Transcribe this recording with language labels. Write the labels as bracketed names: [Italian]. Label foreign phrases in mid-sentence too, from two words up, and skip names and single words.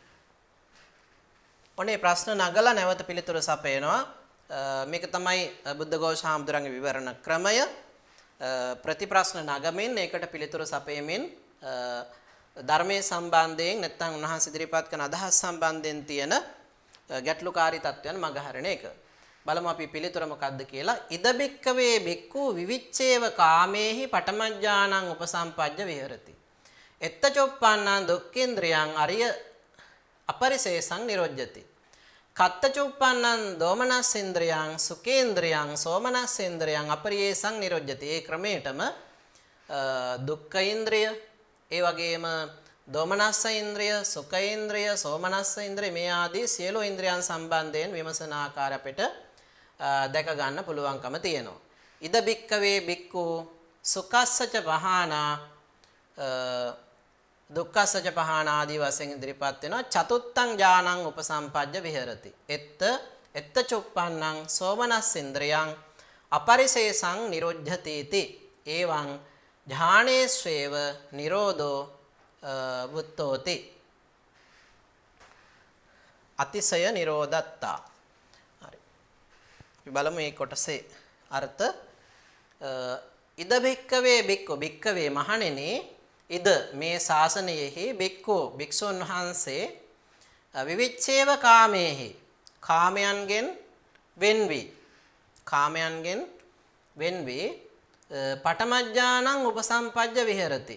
[Sinhala] ඔනේ ප්‍රශ්න නගලා නැවත පිළිතුර සපයනවා මේක තමයි බුද්ධඝෝෂ හාමුදුරන්ගේ විවරණ ක්‍රමය ප්‍රතිප්‍රශ්න නගමින් ඒකට පිළිතුර සපයමින් ධර්මයේ සම්බන්ධයෙන් නැත්නම් උන්වහන්සේ ඉදිරිපත් කරන අදහස් සම්බන්ධයෙන් තියෙන ගැටලුකාරී තත්ත්වයන් මගහරින එක බලමු අපි පිළිතුර මොකක්ද කියලා [Pali] ඉද බික්කවේ බික්කු විවිච්ඡේව කාමේහි පඨමඥානං උපසම්පජ්ජ විහෙරති එත්ත චොප්පන්නං දුක්ඛේන්ද්‍රයන් අරිය අපරිශේෂං නිරොජ්ජති කත්ත චුප්පන්නං දෝමනස්සේන්ද්‍රයන් සුඛේන්ද්‍රයන් සෝමනස්සේන්ද්‍රයන් අපරියේසං නිරොජ්ජති [Sinhala] ඒ ක්‍රමයටම දුක්ඛ ඉන්ද්‍රිය ඒ වගේම දෝමනස්ස ඉන්ද්‍රිය සුඛ ඉන්ද්‍රිය සෝමනස්ස ඉන්ද්‍රිය මේ ආදී සියලු ඉන්ද්‍රියන් සම්බන්ධයෙන් විමසන ආකාර අපිට දැක ගන්න පුළුවන්කම තියෙනවා [Pali] ඉද බික්කවේ බික්කු සුඛස්සච පහානා දුක්ඛස්සච පහානා [Sinhala] ආදී වශයෙන් ඉදිරිපත් වෙනවා [Pali] චතුත්තං ඥානං උපසම්පජ්ජ විහෙරති එත්ත චුප්පන්නං සෝමනස්සේන්ද්‍රයන් අපරිශේෂං නිරොජ්ජති इति එවං ඥානේස්වේව නිරෝධෝ වුත්තෝති අතිශය නිරෝධත්තා [Sinhala] හරි අපි බලමු මේ කොටසේ අර්ථ [Pali] ඉද භික්කවේ බික්කෝ භික්කවේ [Sinhala] මහණෙනි ඉද මේ ශාසනයෙහි බික්කෝ භික්ෂුන් වහන්සේ [Pali] විවිච්ඡේව කාමේහි [Sinhala] කාමයන්ගෙන් වෙන්වි [Pali] පඨමඥානං උපසම්පජ්ජ විහෙරති.